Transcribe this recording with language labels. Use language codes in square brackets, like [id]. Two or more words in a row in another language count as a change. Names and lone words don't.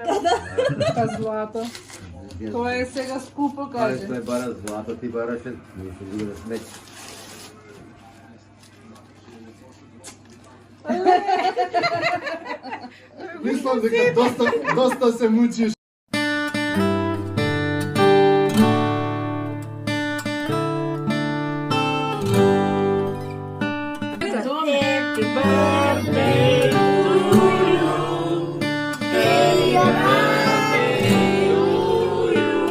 [mk] Па злато. Тоа е сега скупо, Ајде, каже. тој бара злато, ти бараше, мислам да го смеќи. Мислам дека доста се мучиш. [en] Happy birthday to you. Happy birthday to you.